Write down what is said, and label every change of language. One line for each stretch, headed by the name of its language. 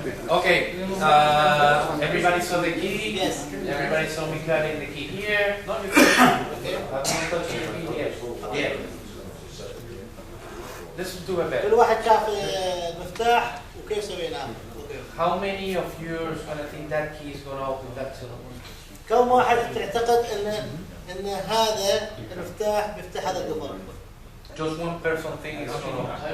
English: Okay, everybody saw the key? Yes. Everybody saw me cutting the key here? No, you can't. Okay, I'm not touching the key here. Yeah. Let's do a
Arabic: كل
English: bit.
Arabic: واحد شاف المفتاح وكيف سويناه.
English: How many of you are going to think that key is going to open that door?
Arabic: كم واحد تعتقد ان هذا المفتاح بيفتح هذا القفل؟
English: Just one person thinks it's going to open.